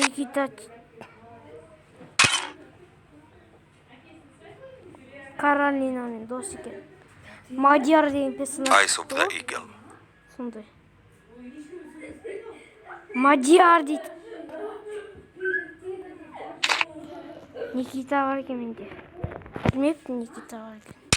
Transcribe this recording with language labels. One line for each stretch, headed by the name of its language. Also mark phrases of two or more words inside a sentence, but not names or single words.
Kazakh: Никита Каролинаның досы екен. Мадияр деген персонаж. Eyes of the Eagle. Сондай. Мадияр дейді. Никита бар екен менде. Білмеппін Никита бар екен.